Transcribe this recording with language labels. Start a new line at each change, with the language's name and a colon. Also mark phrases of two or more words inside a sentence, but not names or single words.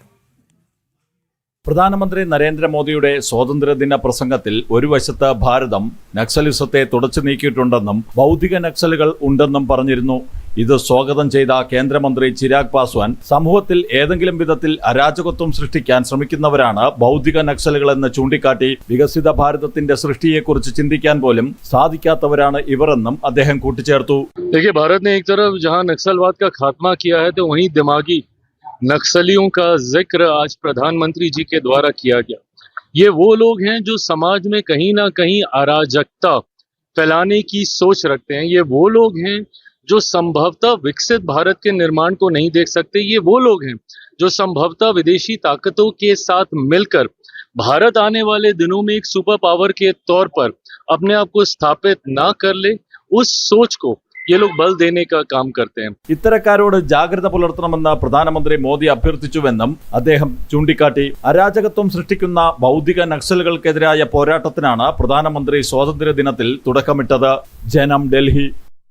Malayalam: പ്രധാനമന്ത്രി നരേന്ദ്രമോദിയുടെ സ്വാതന്ത്ര്യദിന പ്രസംഗത്തിൽ ഒരു വശത്ത് ഭാരതം നക്സലിസത്തെ തുടച്ചു നീക്കിയിട്ടുണ്ടെന്നും ബൗദ്ധിക നക്സലുകൾ ഉണ്ടെന്നും പറഞ്ഞിരുന്നു. ഇത് സ്വാഗതം ചെയ്ത കേന്ദ്രമന്ത്രി ചിരാഗ് പാസ്വാൻ സമൂഹത്തിൽ ഏതെങ്കിലും വിധത്തിൽ അരാജകത്വം സൃഷ്ടിക്കാൻ ശ്രമിക്കുന്നവരാണ് ബൗദ്ധിക നക്സലുകളെന്ന് ചൂണ്ടിക്കാട്ടി വികസിത ഭാരതത്തിന്റെ സൃഷ്ടിയെക്കുറിച്ച് ചിന്തിക്കാൻ പോലും സാധിക്കാത്തവരാണ് ഇവരെന്നും അദ്ദേഹം കൂട്ടിച്ചേർത്തു.
Hindi: भारत ने एक तरफ जहां नक्सलवाद का खात्मा किया है तो वहीं दिमागी नक्सलियों का जिक्र आज प्रधानमंत्री जी के द्वारा किया गया। ये वो लोग हैं जो समाज में कहीं ना कहीं अराजकता फैलाने की सोच रखते हैं। ये वो लोग हैं जो संभवतः विकसित भारत के निर्माण को नहीं देख सकते। ये वो लोग हैं जो संभवतः विदेशी ताकतों के साथ मिलकर भारत आने वाले दिनों में एक
English: super power
Hindi: के तौर पर अपने आप को स्थापित ना कर ले, उस सोच को ये लोग बल देने का काम करते हैं.
Malayalam: ഇത്തരക്കാരോട് ജാഗ്രത പുലർത്തണമെന്ന് പ്രധാനമന്ത്രി മോദി അഭ്യർത്ഥിച്ചുവെന്നും അദ്ദേഹം ചൂണ്ടിക്കാട്ടി. അരാജകത്വം സൃഷ്ടിക്കുന്ന ബൗദ്ധിക നക്സലുകൾക്കെതിരായ പോരാട്ടത്തിനാണ് പ്രധാനമന്ത്രി സ്വാതന്ത്ര്യ ദിനത്തിൽ തുടക്കമിട്ടത്. ജനം, ഡൽഹി.